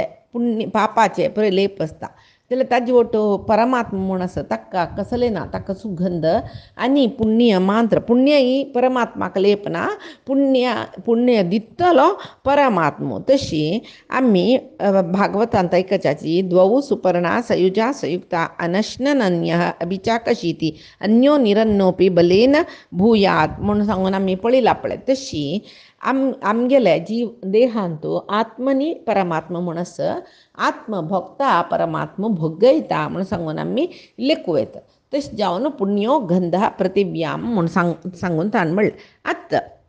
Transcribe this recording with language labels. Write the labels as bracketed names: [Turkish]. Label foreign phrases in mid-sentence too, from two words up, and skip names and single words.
[Konkani] पुण्य पापाचे प्रलेप आसता जाल्यार ताजे वटो परमात्मा म्हूण आसा ताका कसलें ना ताका सुगंध आनी पुण्य मात्र पुण्य ही परमात्माक लेप ना पुण्य दितलो परमात्मो तशी आमी भागवतांत ऐकच्याची द्वौ [Sanskrit] सुपर्णा सयुजा संयुक्ता अनश्नन्यः अभिचाकशीति अन्यो निरन्नोपि बलेन भूयात [Konkani] म्हणून सांगून आमी पळयला पळय तशी आमगेले जीव देहांतू आत्मनी परमात्मा म्हूण आसा आत्म भोगता परमात्मा भोगयता म्हूण सांगून आमी लेखूं येता तशें जावन पुण्यो गंधा प्रतिव्याम म्हूण सांगून ताणें म्हणलें आत्ता